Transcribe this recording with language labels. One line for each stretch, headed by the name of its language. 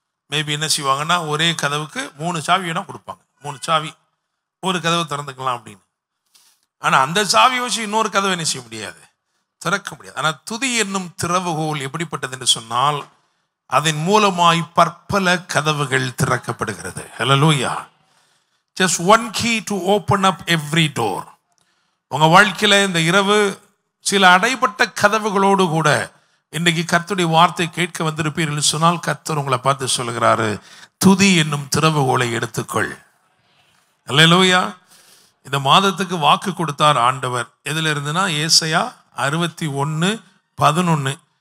Tamil: Maybe என்ன செய்வாங்கன்னா, ஒரே கதவுக்கு 3 சாவி வேணா கொடுப்பாங்க. 3 சாவி ஒரு கதவை திறந்துக்கலாம் அப்படின்னு. ஆனால் அந்த சாவியை வச்சு இன்னொரு கதவை என்ன செய்ய முடியாது, திறக்க முடியாது. ஆனால் துதி என்னும் திறவுகோல் எப்படிப்பட்டது என்று சொன்னால், அதன் மூலமாய் பற்பல கதவுகள் திறக்கப்படுகிறது. ஹல்லேலூயா.
English: Just one key to open up every door.
Tamil: உங்க வாழ்க்கையில இந்த இரவு சில அடைபட்ட கதவுகளோடு கூட இன்னைக்கு கர்த்தருடைய வார்த்தை கேட்க வந்திருப்பீர்கள் சொன்னால், கர்த்தர் உங்களை பார்த்து சொல்லுகிறாரு, துதி என்னும் திறவுகோலை எடுத்துக்கொள். ஹல்லேலூயா. இந்த மாதத்துக்கு வாக்கு கொடுத்தார் ஆண்டவர். எதுல இருந்துன்னா, ஏசாயா 61:11.